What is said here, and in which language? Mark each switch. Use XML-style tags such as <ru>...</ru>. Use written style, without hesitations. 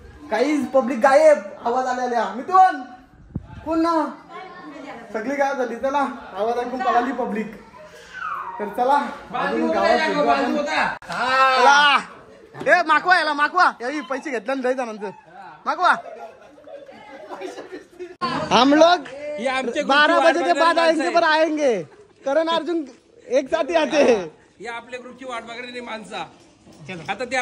<mr>काही पब्लिक गायब. आवाज आलेल्या. मिथून कोण ना सगळी गायब झाली. चला आवाज ऐकून पळाली पब्लिक. तर चला अजून गावात चला. ए माकवा याही पैसे घेतले ना 10 जणांचं.</mr> <hi>माकवा हम लोग 12 बजे के बाद आएंगे. करण अर्जुन एक साथ आते हैं.</hi> <mr>या आपल्या ग्रुपची वाट बघणारी माणसा आता ते</mr>